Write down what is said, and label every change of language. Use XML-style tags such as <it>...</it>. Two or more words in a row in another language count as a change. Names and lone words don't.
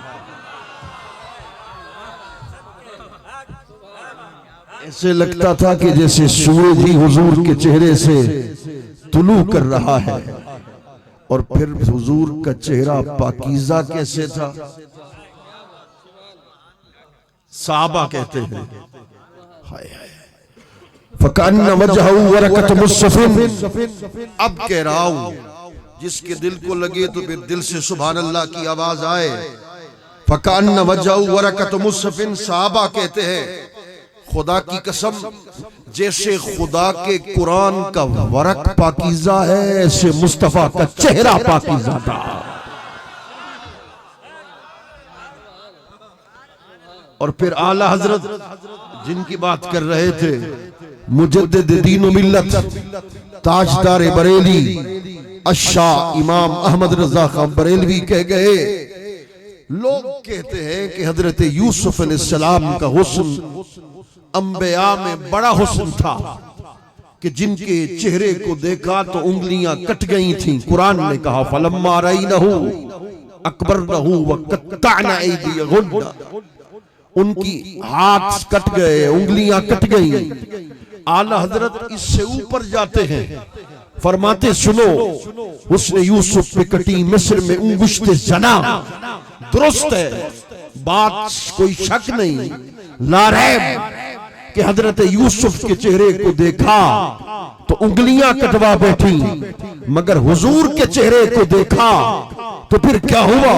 <hi>ऐसे लगता था कि जैसे सूरज ही हुजूर के चेहरे से तुलू कर रहा है। और फिर हुजूर का चेहरा पाकीज़ा कैसे था? साहबा कहते हैं</hi> <ar>فكأن وجهه ورقة مصحف.</ar> <hi>अब कह रहा हूं, जिसके दिल को लगे तो फिर दिल से</hi> <ar>سبحان الله</ar> <hi>की आवाज आए।</hi> <ar>فكأن وجهه ورقة مصحف,</ar> <hi>साहबा कहते हैं खुदा की कसम जैसे खुदा के कुरान का वरक पाकीज़ा है ऐसे मुस्तफा का चेहरा पाकीज़ा था। और फिर आला हजरत जिनकी बात कर रहे थे, मुजद्दिद दीन व मिल्लत, ताजदार बरेली अशा इमाम अहमद रजा खान बरेलवी कह गए, लोग कहते हैं कि हजरत यूसुफ अलैहिस्सलाम का हुस्न अंबिया में बड़ा हुस्न था कि जिनके चेहरे को देखा तो उंगलियां कट गई थीं। कुरान ने कहा</hi> <ar>فلما رأينه أكبرنه وقطعن أيديهن,</ar> <hi>उनकी हाथ कट गए, उंगलियां कट गई। आला हजरत इससे ऊपर जाते हैं, फरमाते सुनो उसने यूसुफ पे कटी मिस्र में उंगुश्ते जना। दुरुस्त है बात, कोई शक नहीं, लारैब कि हजरत यूसुफ के चेहरे को देखा तो उंगलियां कटवा बैठी, मगर हुजूर के चेहरे को देखा तो फिर क्या हुआ?</hi>